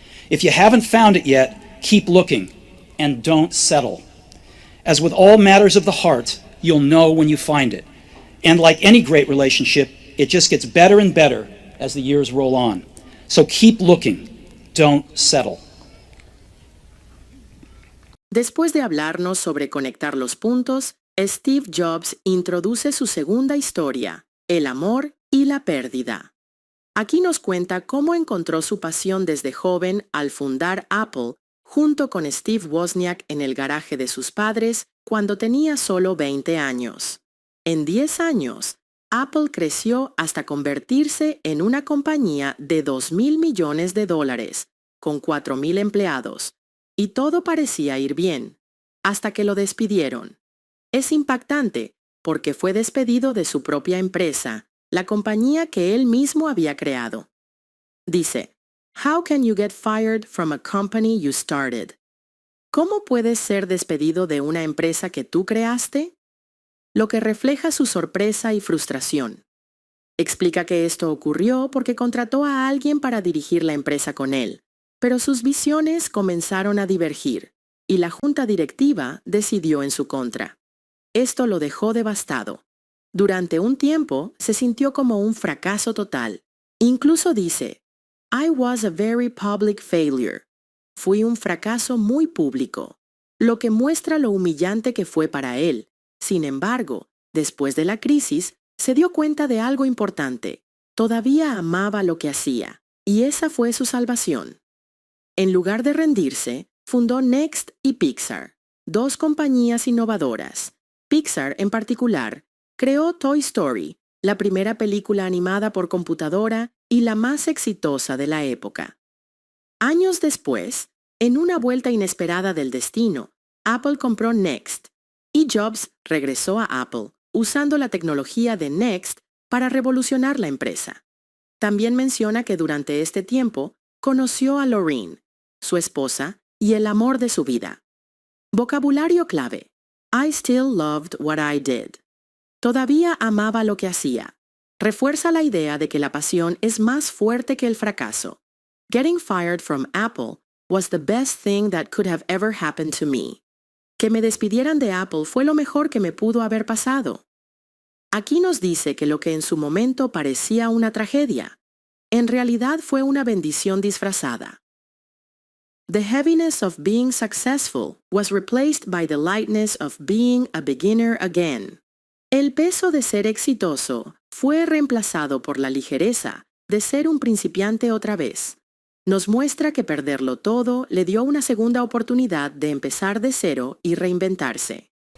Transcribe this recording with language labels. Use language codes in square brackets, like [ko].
[en] If you haven't found it yet, keep looking, and don't settle. As with all matters of the heart, you'll know when you find it. And like any great relationship, it just gets better and better as the years roll on. So keep looking, don't settle. [es] Después de hablarnos sobre conectar los puntos, Steve Jobs introduce su segunda historia, el amor y la pérdida. Aquí nos cuenta cómo encontró su pasión desde joven al fundar Apple junto con Steve Wozniak en el garaje de sus padres cuando tenía solo 20 años. En 10 años, Apple creció hasta convertirse en una compañía de $2,000 millones, con 4,000 empleados, y todo parecía ir bien, hasta que lo despidieron. Es impactante porque fue despedido de su propia empresa, la compañía que él mismo había creado. Dice, [en] "How can you get fired from a company you started?" [es] ¿Cómo puedes ser despedido de una empresa que tú creaste? Lo que refleja su sorpresa y frustración. Explica que esto ocurrió porque contrató a alguien para dirigir la empresa con él, pero sus visiones comenzaron a divergir, y la junta directiva decidió en su contra. Esto lo dejó devastado. Durante un tiempo se sintió como un fracaso total. Incluso dice, [en] "I was a very public failure." [es] Fui un fracaso muy público, lo que muestra lo humillante que fue para él. Sin embargo, después de la crisis, se dio cuenta de algo importante. Todavía amaba lo que hacía, y esa fue su salvación. En lugar de rendirse, fundó Next y Pixar, dos compañías innovadoras. Pixar, en particular, creó Toy Story, la primera película animada por computadora y la más exitosa de la época. Años después, en una vuelta inesperada del destino, Apple compró Next, y Jobs regresó a Apple, usando la tecnología de Next para revolucionar la empresa. También menciona que durante este tiempo conoció a Lorene, su esposa y el amor de su vida. Vocabulario clave. [en] I still loved what I did. [es] Todavía amaba lo que hacía. Refuerza la idea de que la pasión es más fuerte que el fracaso. [en] Getting fired from Apple was the best thing that could have ever happened to me. [es] Que me despidieran de Apple fue lo mejor que me pudo haber pasado. Aquí nos dice que lo que en su momento parecía una tragedia, en realidad fue una bendición disfrazada. [en] The heaviness of being successful was replaced by the lightness of being a beginner again. [es] El peso de ser exitoso fue reemplazado por la ligereza de ser un principiante otra vez. Nos muestra que perderlo todo le dio una segunda oportunidad de empezar de cero y reinventarse.